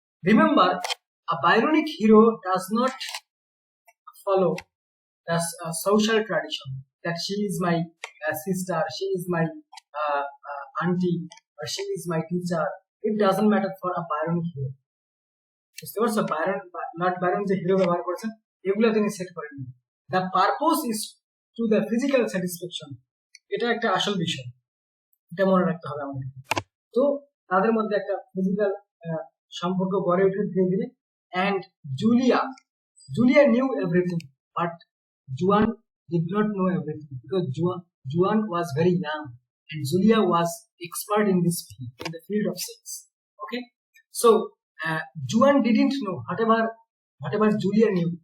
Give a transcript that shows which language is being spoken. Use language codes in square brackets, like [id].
[en] Remember, a Byronic hero does not follow the social tradition that she is my sister, she is my auntie, or she is my teacher. It doesn't matter for a Byronic hero. [bn] বুঝতে পারছো? [en] Not Byron [bn] যে hero ব্যবহার করেছেন, এগুলো তিনি set করেননি। [en] the purpose is to the physical satisfaction, [bn] এটা একটা আসল বিষয়, এটা মনে রাখতে হবে আমাদের। তো তাদের মধ্যে একটা ফিজিক্যাল সম্পর্ক গড়ে উঠে ধীরে ধীরে। [en] And Julia knew everything, but Juan did not know everything because Juan was very young and Julia was expert in this field, in the field of sex. Okay, so Juan didn't know whatever Julia knew.